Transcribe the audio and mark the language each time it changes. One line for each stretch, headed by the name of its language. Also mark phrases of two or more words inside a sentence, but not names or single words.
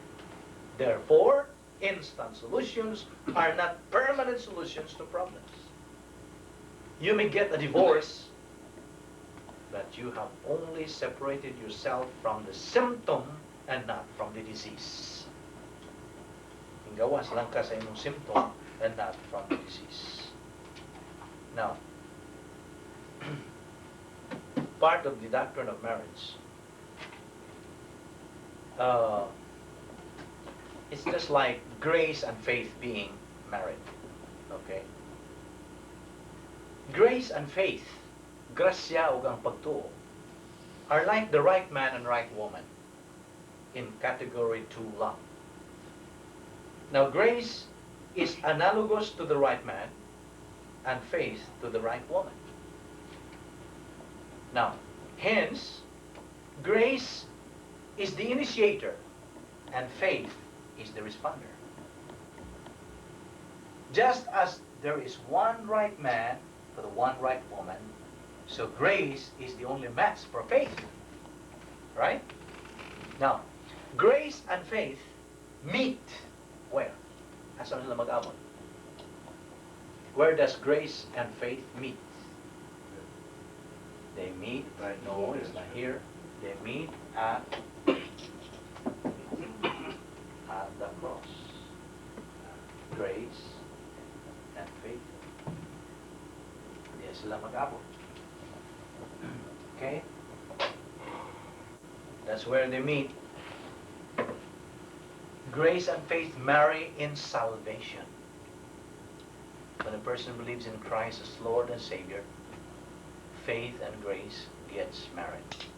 English: Therefore, instant solutions are not permanent solutions to problems. You may get a divorce, but you have only separated yourself from the symptom and not from the disease.
Cebuano: Gawas lang ka sa imong
English: symptom and not from the disease. Now, part of the doctrine of marriage, it's just like grace and faith being married. Okay? Grace and faith,
Cebuano: grasya ug ang pagtuo,
English: are like the right man and right woman in category 2 lang. Now, grace is analogous to the right man and faith to the right woman. Now, hence, grace is the initiator and faith is the responder. Just as there is one right man for the one right woman, so grace is the only match for faith. Right? Now, grace and faith meet where?
Cebuano: Asa sila mag-abot?
English: Where does grace and faith meet? They meet, right? No, it's not here. They meet at the cross. Grace and faith.
Cebuano: Diyan sila mag-abot.
English: Okay? That's where they meet. Grace and faith marry in salvation. When a person believes in Christ as Lord and Savior, faith and grace gets married.